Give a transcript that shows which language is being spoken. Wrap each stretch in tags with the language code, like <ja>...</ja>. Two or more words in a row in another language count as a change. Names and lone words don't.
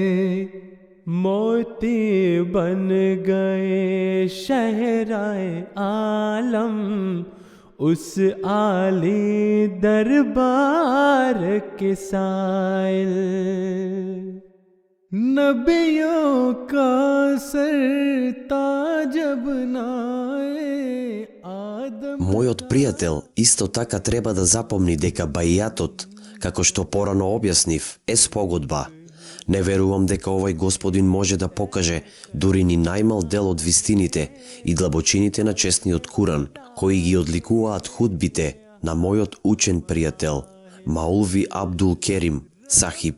<ur>موتی بن گئے شہرائے عالم اس عالی دربار کے سائل نبیوں کا سرتاج بنائے آدم.</ur> <mk>Мојот пријател исто така треба да запомни дека бајатот, како што порано објаснив, е спогодба. Не верувам дека овој Господин може да покаже дури ни најмал дел од вистините и длабочините на честниот Куран, кои ги одликуваат худбите на мојот учен пријател, Маулви Абдул Керим Сахиб.</mk>